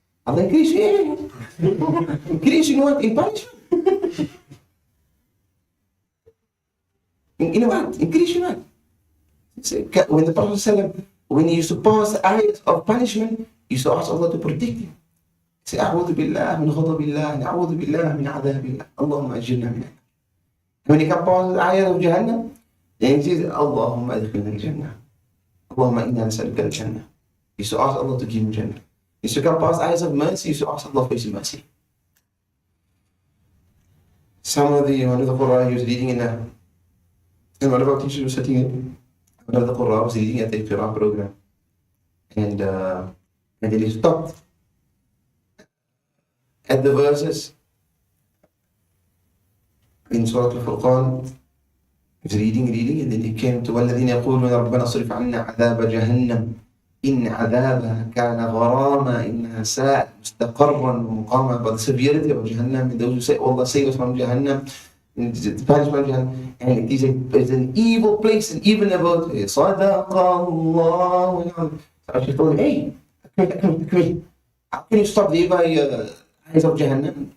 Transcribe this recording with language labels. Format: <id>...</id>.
<en>Allah increase you. Increase you in what? In punishment. In what? Increase you in what? When the Prophet ﷺ, when he used to pass ayahs of punishment, he used to ask Allah to protect him. He said,</en> <ar>أعوذ بالله من غضب الله, أعوذ بالله من عذاب الله, اللهم أجرنا من النار.</ar> <en>When he comes past the ayah of Jahannam, then he says,</en> <ar>اللهم أدخلنا الجنة, اللهم إنا نسألك الجنة.</ar> <en>He used to ask Allah to give him Jannah. He used to come past ayahs of mercy, he used to ask Allah for his mercy. One of the Qur'an he was reading and one of our teachers was sitting in. One of the Qur'an was reading at the Qur'an program. And then he stopped at the verses in Surah Al-Furqan. He was reading, and then he came to</en> <ar>وَالَّذِينَ يَقُولُونَ رَبَّنَا صِرِفْ عَنَّا عَذَابَ جَهَنَّمَ إِنَّ عَذَابَهَا كَانَ غَرَامًا إِنَّهَا سَاءَتْ مُسْتَقَرًّا وَمُقَامًا.</ar> <en>About the severity of Jahannam, and those who say, oh Allah, save us from Jahannam, and the punishment of Jahannam, and it's an evil place, and even about</en> <ar>صَدَقَ اللَّهُ.</ar> <en>So I just told him, hey, come here. How can you stop there by eyes of Jahannam?</en>